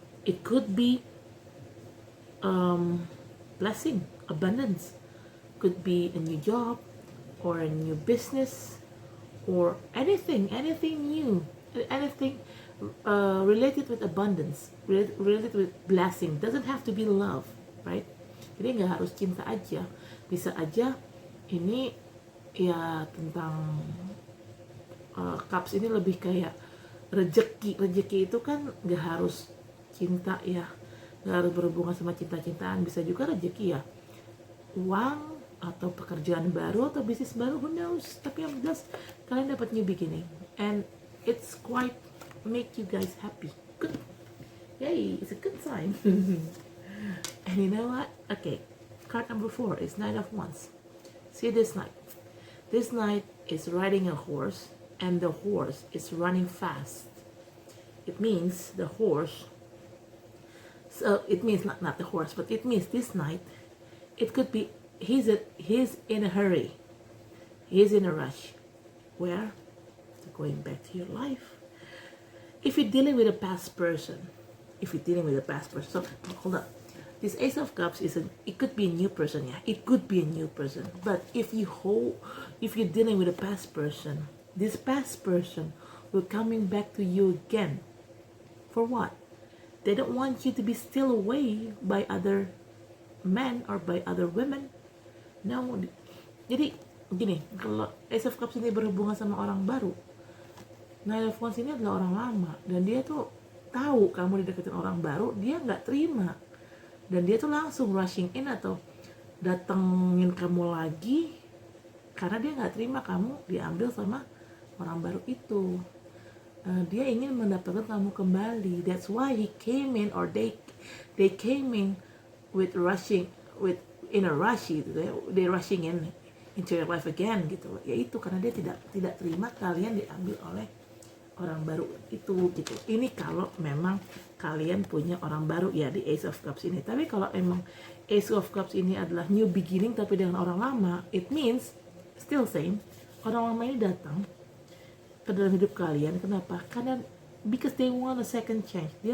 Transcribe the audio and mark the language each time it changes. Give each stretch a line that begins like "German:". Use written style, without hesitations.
English: It could be blessing, abundance. Could be a new job or a new business or anything new, anything related with abundance, related with blessing. Doesn't have to be love, right?
Indonesian: Jadi nggak harus cinta aja, bisa aja ini ya tentang cups ini lebih kayak rejeki itu kan nggak harus cinta ya, nggak harus berhubungan sama cinta-cintaan, bisa juga rejeki ya, uang atau pekerjaan baru atau bisnis baru,
English: who knows,
Indonesian: tapi yang jelas kalian dapat
English: new beginning and it's quite make you guys happy. Good, yay, it's a good sign. And you know what, okay, card number 4 is Knight of Wands. See this knight is riding a horse and the horse is running fast. It means the horse, so it means not the horse, but it means this knight, it could be he's in a hurry, he's in a rush. Where? Going back to your life. If you're dealing with a past person, so hold up, this Ace of Cups it could be a new person, yeah, it could be a new person. But if you're dealing with a past person, this past person will coming back to you again. For what? They don't want you to be still away by other men or by other women. No.
Indonesian: Jadi gini, kalau Ace of Cups ini berhubungan sama orang baru, Knight of Wands ini adalah orang lama, dan dia tuh tahu kamu dideketin orang baru, dia nggak terima, dan dia tuh langsung
English: rushing in
Indonesian: atau datengin kamu lagi karena dia nggak terima kamu diambil sama orang baru itu. Dia ingin mendapatkan kamu kembali.
English: That's why he came in, or they came in with rushing, with in a rush gitu. They rushing in into your life again gitu.
Indonesian: Yaitu karena dia tidak terima kalian diambil oleh orang baru itu gitu. Ini kalau memang kalian punya orang baru ya di Ace of Cups ini. Tapi kalau emang Ace of Cups ini adalah new beginning tapi dengan orang lama,
English: it means still same.
Indonesian: Orang lama ini datang ke dalam hidup kalian. Kenapa? Karena
English: because they want a second chance.